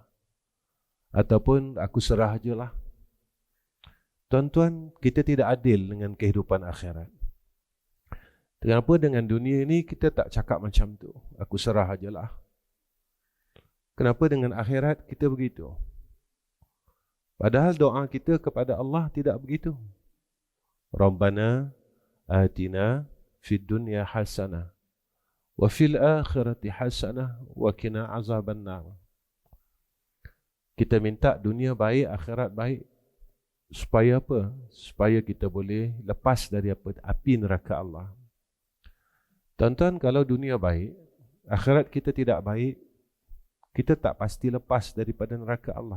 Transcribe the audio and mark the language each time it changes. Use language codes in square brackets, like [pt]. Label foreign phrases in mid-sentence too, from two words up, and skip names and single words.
[ms] Ataupun aku serah je lah? Tuan-tuan, kita tidak adil dengan kehidupan akhirat. Kenapa dengan dunia ini kita tak cakap macam tu? Aku serah je lah. Kenapa dengan akhirat kita begitu? Padahal doa kita kepada Allah tidak begitu. [ar] ربنا آتنا في الدنيا حسنة وفي الآخرة حسنة وقنا عذاب النار. [ms] Kita minta dunia baik, akhirat baik. Supaya apa? Supaya kita boleh lepas dari api neraka Allah. Tuan-tuan, kalau dunia baik, akhirat kita tidak baik, kita tak pasti lepas daripada neraka Allah.